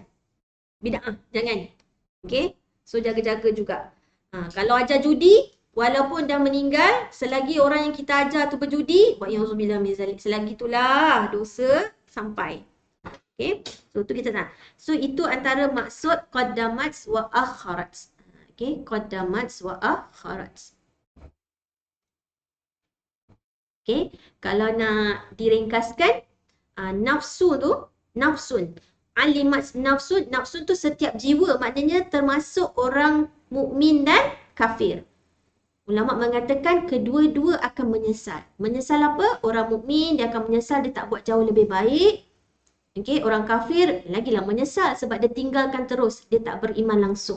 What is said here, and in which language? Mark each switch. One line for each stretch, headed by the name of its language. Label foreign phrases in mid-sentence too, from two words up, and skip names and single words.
Malay: Bid'ah. Jangan. So jaga-jaga juga. Kalau ajar judi, walaupun dah meninggal, selagi orang yang kita ajar tu berjudi, selagi itulah dosa sampai. So tu kita nak. So itu antara maksud
Arabic: qaddamat wa akharat. Qaddamat wa akharat.
Malay: Kalau nak diringkaskan, nafsu tu, nafsun.
Arabic: Alimat nafsun,
Malay: nafsun tu setiap jiwa, maknanya termasuk orang mukmin dan kafir. Ulama mengatakan kedua-dua akan menyesal. Menyesal apa? Orang mukmin dia akan menyesal dia tak buat jauh lebih baik. Orang kafir lagilah menyesal sebab dia tinggalkan terus, dia tak beriman langsung.